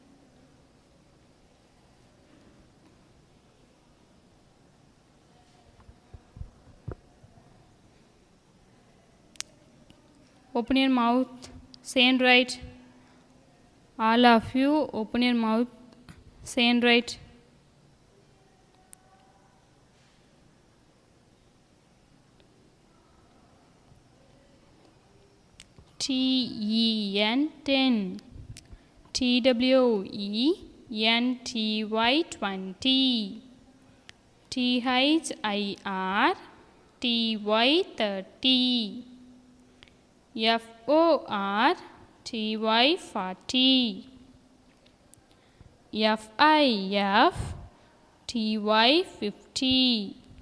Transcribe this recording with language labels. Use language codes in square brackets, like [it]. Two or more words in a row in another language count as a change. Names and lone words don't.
[en] Open your mouth, say and write. All of you open your mouth, say and write. T-E-N 10. T-W-E-N-T-Y 20. T-H-I-R-T-Y 30. F-O-R-T-Y 40. F-I-F-T-Y 50.